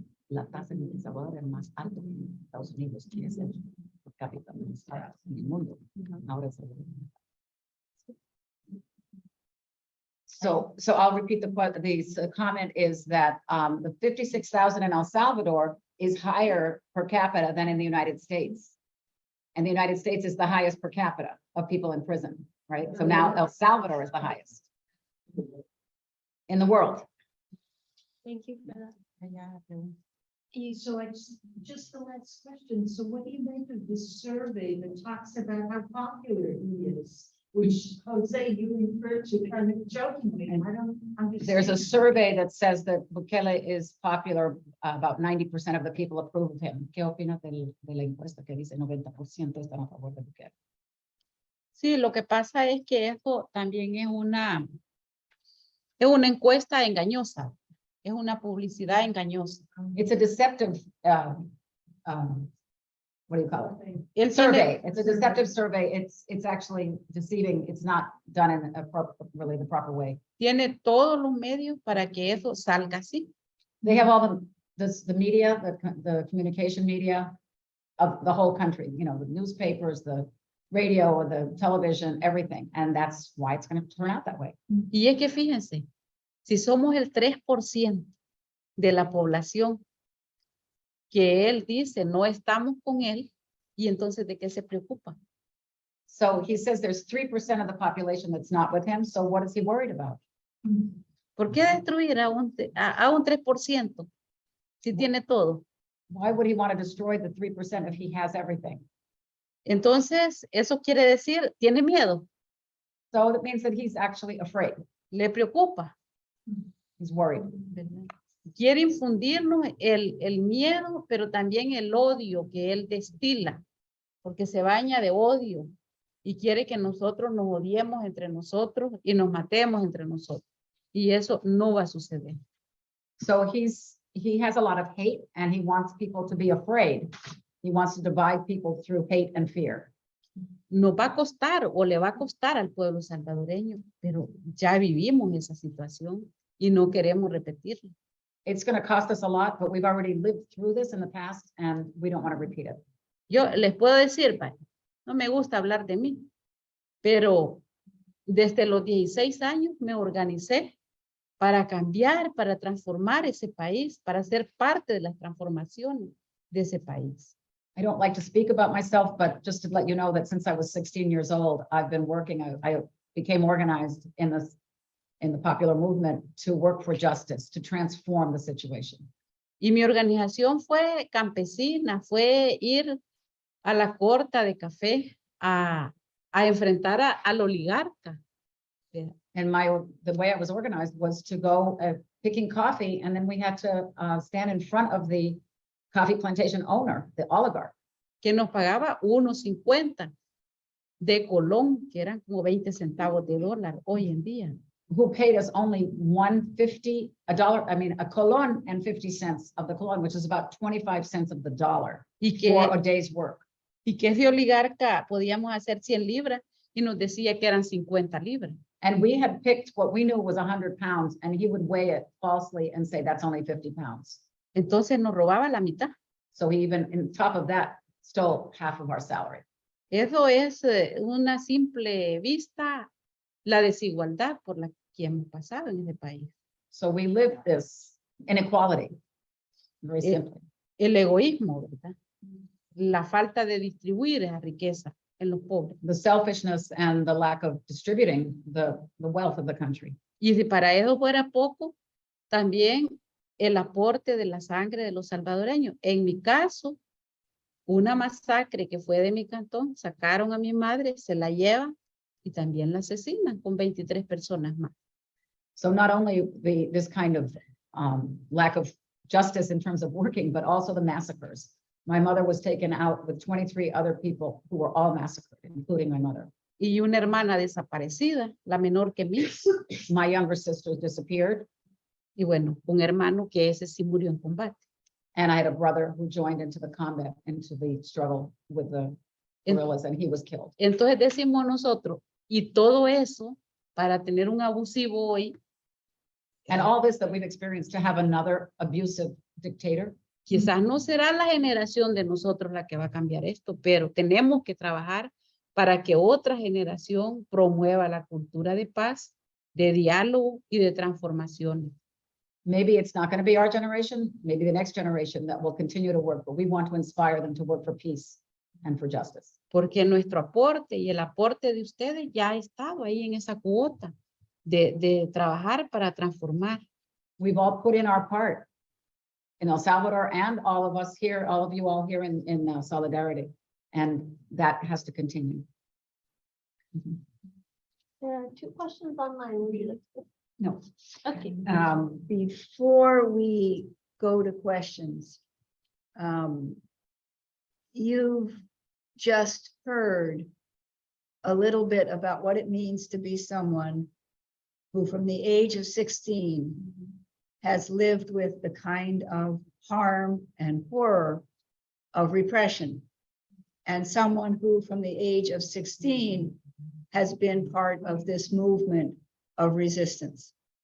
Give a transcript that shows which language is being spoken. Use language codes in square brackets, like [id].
[es] La tasa en El Salvador es más alta que en Estados Unidos, que es el per cápita más alto en el mundo. Ahora es [en] So I'll repeat the comment is that the 56,000 in El Salvador is higher per capita than in the United States. And the United States is the highest per capita of people in prison, right? So now El Salvador is the highest in the world. Thank you for that. So just the last question. So what do you make of this survey that talks about how popular he is? Which Jose, you referred to kind of jokingly. I don't understand. There's a survey that says that Bukele is popular, about 90% of the people approve of him. [es] ¿Qué opinas de la encuesta que dice 90% están a favor de Bukele? Sí, lo que pasa es que eso también es una encuesta engañosa, es una publicidad engañosa. [en] It's a deceptive, what do you call it? [es] Él tiene, [en] Survey. It's a deceptive survey. It's actually deceiving. It's not done in really the proper way. [es] tiene todos los medios para que eso salga así. [en] They have all the media, the communication media of the whole country, you know, the newspapers, the radio, the television, everything. And that's why it's going to turn out that way. [es] Y es que fíjense, si somos el 3% de la población que él dice no estamos con él, y entonces ¿de qué se preocupa? [en] So he says there's 3% of the population that's not with him. So what is he worried about? [es] ¿Por qué destruir a un 3% si tiene todo? [en] Why would he want to destroy the 3% if he has everything? [es] Entonces, eso quiere decir, tiene miedo, [en] So that means that he's actually afraid. [es] le preocupa. [en] He's worried. [es] Quiere infundirnos el miedo, pero también el odio que él destila, porque se baña de odio y quiere que nosotros nos odiemos entre nosotros y nos matemos entre nosotros. Y eso no va a suceder. [en] So he has a lot of hate and he wants people to be afraid. He wants to divide people through hate and fear. [es] Nos va a costar o le va a costar al pueblo salvadoreño, pero ya vivimos esa situación y no queremos repetirla. [en] It's going to cost us a lot, but we've already lived through this in the past and we don't want to repeat it. [es] Yo les puedo decir, no me gusta hablar de mí, pero desde los 16 años me organicé para cambiar, para transformar ese país, para ser parte de las transformaciones de ese país. [en] I don't like to speak about myself, but just to let you know that since I was 16 years old, I've been working, I became organized in the popular movement to work for justice, to transform the situation. [es] Y mi organización fue campesina, fue ir a la corta de café a enfrentar al oligarca. [en] And the way I was organized was to go picking coffee, and then we had to stand in front of the coffee plantation owner, the oligarch. [es] Que nos pagaba 1.50 de colón, que eran como 20 centavos de dólar hoy en día. [en] Who paid us only $1.50, a colon and 50 cents of the colon, which is about 25 cents of the dollar for a day's work. [es] Y que ese oligarca podíamos hacer 100 libras y nos decía que eran 50 libras. [en] And we had picked what we knew was 100 pounds, and he would weigh it falsely and say that's only 50 pounds. [es] Entonces nos robaba la mitad. [en] So he even, on top of that, stole half of our salary. [es] Eso es una simple vista, la desigualdad por la que hemos pasado en ese país. [en] So we live this inequality. Very Eh, simply. [es] El egoísmo, ¿verdad? La falta de distribuir esa riqueza en los pobres. [en] The selfishness and the lack of distributing the wealth of the country. [es] Y si para eso fuera poco, también el aporte de la sangre de los salvadoreños. En mi caso, una masacre que fue de mi cantón, sacaron a mi madre, se la llevan y también la asesinan con 23 personas más. [en] So not only this kind of lack of justice in terms of working, but also the massacres. My mother was taken out with 23 other people who were all massacred, including my mother. [es] Y una hermana desaparecida, la menor que mí. [en] My younger sister disappeared, [es] Y bueno, un hermano que ese sí murió en combate. [en] and I had a brother who joined into the combat, into the struggle with the guerrillas, and he was killed. [es] Entonces decimos nosotros, y todo eso para tener un abusivo hoy, [en] And all this that we've experienced to have another abusive dictator, [es] quizás no será la generación de nosotros la que va a cambiar esto, pero tenemos que trabajar para que otra generación promueva la cultura de paz, de diálogo y de transformación. [en] maybe it's not going to be our generation, maybe the next generation that will continue to work, but we want to inspire them to work for peace and for justice. [es] Porque nuestro aporte y el aporte de ustedes ya ha estado ahí en esa cuota de trabajar para transformar. [en] We've all put in our part in El Salvador, and all of us here, all of you all here in solidarity. And that has to continue. There are 2 questions online. Would you like to- No. Okay. Before we go to questions, you've just heard a little bit about what it means to be someone who from the age of 16 has lived with the kind of harm and horror of repression, and someone who from the age of 16 has been part of this movement of resistance.